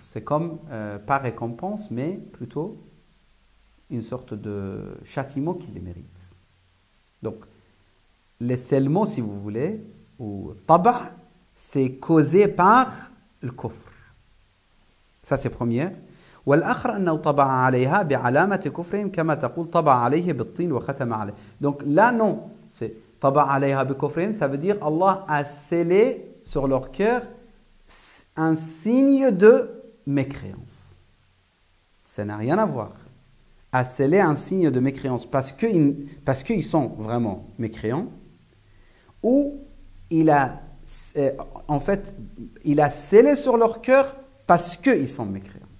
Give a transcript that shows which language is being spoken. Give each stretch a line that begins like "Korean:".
French: C'est comme pas récompense, mais plutôt une sorte de châtiment qui les mérite. Donc, le scellement, si vous voulez, ou taba', c'est causé par le kufr. Ça, c'est première.
Arabic: والآخر أنه طبع عليها بعلامة كفرهم كما تقول طبع عليه بالطين وختم عليه.
French: Donc là, non. C'est
Arabic: طبع عليها بكفرهم.
French: Ça veut dire Allah a scellé sur leur cœur un signe de mécréance. Ça n'a rien à voir. A scellé un signe de mécréance parce qu'ils sont vraiment mécréants, ou il a scellé sur leur cœur parce qu'ils sont mécréants.